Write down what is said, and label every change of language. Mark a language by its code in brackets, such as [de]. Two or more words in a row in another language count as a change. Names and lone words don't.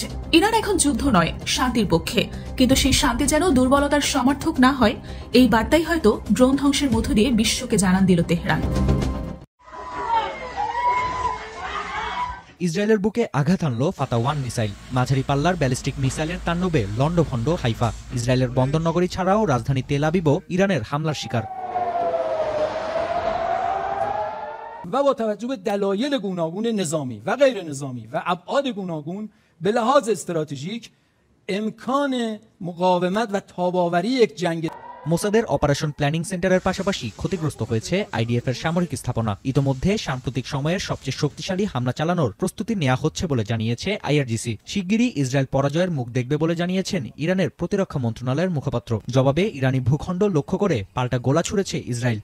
[bn] ইরান এখন যুদ্ধ নয়, শান্তির পক্ষে, কিন্তু সেই শান্তি যেন দুর্বলতার সমর্থক না হয়, এই বার্তাই হয়তো ড্রোন ধ্বংসের মধ্য দিয়ে বিশ্বকে জানান দিল তেহরান। ইসরায়েলের বুকে আঘাত আনল ফাতা-1 মিসাইল। মাঝারি পাল্লার ব্যালিস্টিক মিসাইলের তাণ্ডবে লন্ডভন্ড হাইফা। ইসরায়েলের বন্দরনগরী ছাড়াও রাজধানী তেল আবিবও ইরানের হামলার শিকার। [fa] و با توجه به دلایل گوناگون نظامی و غیر نظامی و ابعاد گوناگون به لحاظ استراتژیک امکان مقاومت و تاب‌آوری یک جنگ [bn] মোসাদের অপারেশন প্ল্যানিং সেন্টারের পাশাপাশি ক্ষতিগ্রস্ত হয়েছে আইডিএফ এর সামরিক স্থাপনা। ইতোমধ্যে সাম্প্রতিক সময়ের সবচেয়ে শক্তিশালী হামলা চালানোর প্রস্তুতি নেওয়া হচ্ছে বলে জানিয়েছে আইআরজিসি। শিগগিরই ইসরায়েল পরাজয়ের মুখ দেখবে বলে জানিয়েছেন ইরানের প্রতিরক্ষা মন্ত্রণালয়ের মুখপাত্র। জবাবে ইরানি ভূখণ্ড লক্ষ্য করে পাল্টা গোলা ছুড়েছে ইসরায়েল।